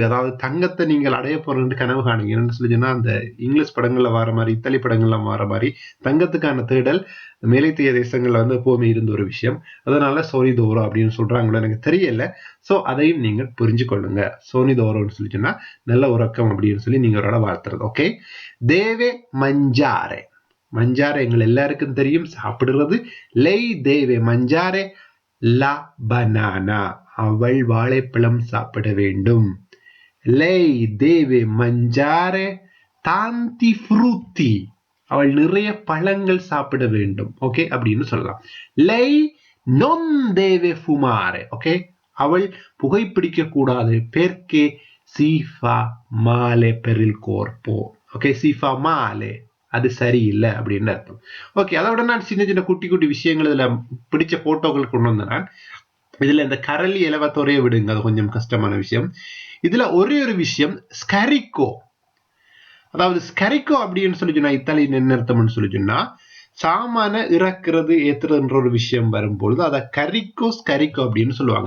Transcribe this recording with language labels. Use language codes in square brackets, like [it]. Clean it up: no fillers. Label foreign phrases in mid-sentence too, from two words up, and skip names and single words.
[ta] அதாவது தங்கத்தை நீங்கள் அடைய போறேன்னு கனவு காணுங்கன்னு சொல்லிச்சுன்னா அந்த இங்கிலீஷ் படங்கள்ல வர மாதிரி இத்தாலி படங்கள்ல வர மாதிரி தங்கத்துக்கான தேடல் மேலைத்திய தேசங்கள்ல வந்து எப்பவுமே இருந்த ஒரு விஷயம். அதனால [it] sogni d'oro [ta] அப்படின்னு சொல்றாங்களோ எனக்கு தெரியல. சோ அதையும் நீங்கள் புரிஞ்சு கொள்ளுங்க. [it] sogni d'oro [ta] சொல்லிச்சுன்னா நல்ல உறக்கம் அப்படின்னு சொல்லி நீங்க ஒரு வாழ்த்துறது. [it] ஓகே, deve mangiare. [ta] மஞ்சாரே எங்கள் எல்லாருக்கும் தெரியும், சாப்பிடுறது. [it] lei deve mangiare la banana. [ta] அவள் வாழைப்பழம் சாப்பிட வேண்டும். [it] lei deve mangiare tanti frutti. [ta] அவள் நிறைய பழங்கள் சாப்பிட வேண்டும். ஓகே, அப்படின்னு சொல்லலாம். [it] lei non deve fumare. [ta] ஓகே, அவள் புகைப்பிடிக்க கூடாது. [it] perché si fa male per il corpo. ஓகே, si fa male, [ta] அது சரியில்லை அப்படின்னு அர்த்தம். ஓகே, அதோட நான் சின்ன குட்டி விஷயங்கள் இதுல பிடிச்ச போட்டோக்கள் கொண்டு வந்தேன். இதுல இந்த [it] carrelli elevatori [ta] விடுங்க, அது கொஞ்சம் கஷ்டமான விஷயம். இதுல ஒரே ஒரு விஷயம், ஸ்கரிக்கோ. அதாவது ஸ்கரிக்கோ அப்படின்னு சொல்லி சொன்னா இத்தாலியன் என்ன அர்த்தம்னு சொல்லி சொன்னா சாமான இறக்குறது ஏத்துறதுன்ற ஒரு விஷயம் வரும்பொழுது அதை [it] carico scarico [ta] அப்படின்னு சொல்லுவாங்க.